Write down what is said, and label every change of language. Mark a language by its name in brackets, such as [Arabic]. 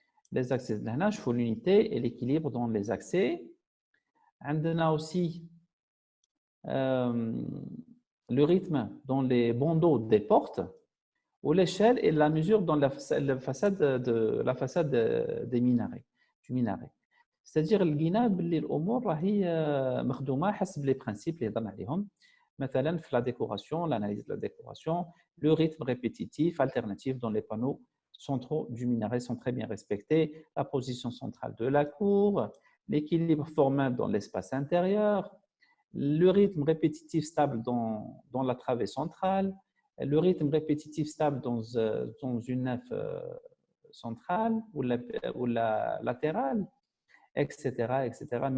[French] Les accès, là, je fais l'unité et l'équilibre dans les accès. On a aussi le rythme dans les bandeaux des portes. Ou l'échelle est la mesure dans la façade des minarets, du minaret. C'est-à-dire [Arabic] لقينا باللي الامور راهي مخدومه حسب [French] les principes [Arabic] اللي هضرنا عليهم. مثلا في [French] la décoration, l'analyse de la décoration, le rythme répétitif alternatif dans les panneaux centraux du minaret sont très bien respectés, la position centrale de la cour, l'équilibre formel dans l'espace intérieur, le rythme répétitif stable dans la travée centrale, le rythme répétitif stable dans une nef centrale ou la latérale, etc., etc.